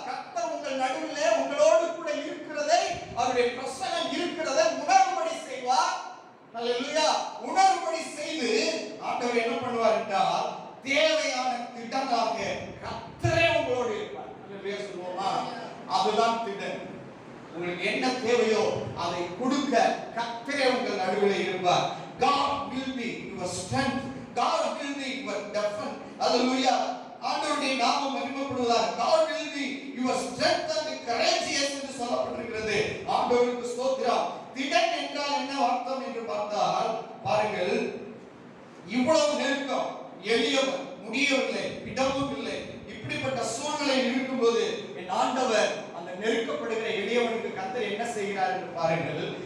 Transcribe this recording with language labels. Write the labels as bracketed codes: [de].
[ta] கர்த்தர் உங்கள் நடுவிலே உங்களோடு கூட இருக்கிறதை, அவருடைய பிரசன்னம் இருக்கிறதை உணரும்படி செய்வார். Hallelujah. உணரும்படி செய்து ஆண்டவர் என்ன பண்ணுவார் என்றால், தேவையான திடனாக கர்த்தரே உங்களோடு இருப்பார். Hallelujah சொல்லுவோமா? அதுதான் திடன். உங்களுக்கு என்ன தேவையோ அதை கொடுக்க கர்த்தரே உங்கள் நடுவிலே இருப்பார். [en] God will be your strength. God will be your defense. Hallelujah. [ta] ஆண்டவருடைய நாமம் மகிமைப்படுவதாக. [en] God will be your strength and courageous [ta] என்று சொல்லப்பட்டிருக்கிறது. ஆண்டவருக்கு ஸ்தோத்திரம். திடன் என்றால் என்ன அர்த்தம் என்று பார்த்தால், பாருங்கள், இவ்வளவு நெருக்கம், எளியவன், முடியவில்லை, இடமும் இல்லை, இப்படிப்பட்ட சூழ்நிலையில் இருக்கும்போது என் ஆண்டவர் அந்த நெருக்கப்படுகிற எளியவனுக்கு கர்த்தர் என்ன செய்கிறார் என்று பாருங்கள்.